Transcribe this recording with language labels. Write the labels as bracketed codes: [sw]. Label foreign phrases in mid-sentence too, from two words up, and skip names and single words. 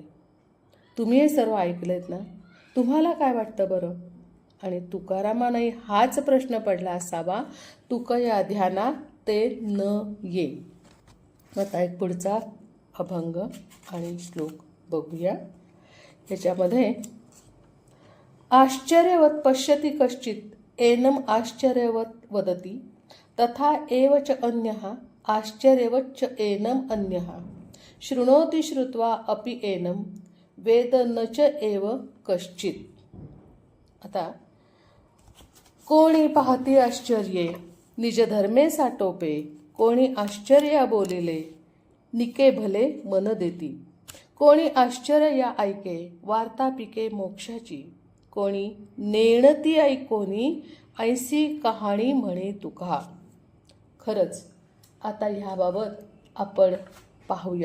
[mr] तुम्ही हे सर्व ऐकलेत ना? तुम्हाला काय वाटतं बरं? आणि तुकारामांनाही हाच प्रश्न पडला असावा, तुकया ध्याना ते न ये. आता एक पुढचा अभंग आणि श्लोक बघूया. [sa] याच्यामध्ये आश्चर्यवत पश्यति कश्चित एनम आश्चर्यवत वदति तथा एव च अन्यः आश्चर्यवच्च एनम अन्यः शृणोति श्रुत्वा अपि एनम वेद न च एव कश्चित. [mr] आता कोणी पाहती आश्चर्ये निज धर्मे साटोपे कोणी आश्चर्य बोलिले निके भले मन देती कोणी आश्चर्य या ऐके वार्ता पिके मोक्षाची कोणी नेणती ऐकोनी ऐसी कहाणी म्हणे तुका. खरंच आता ह्याबाबत आपण पाहूया.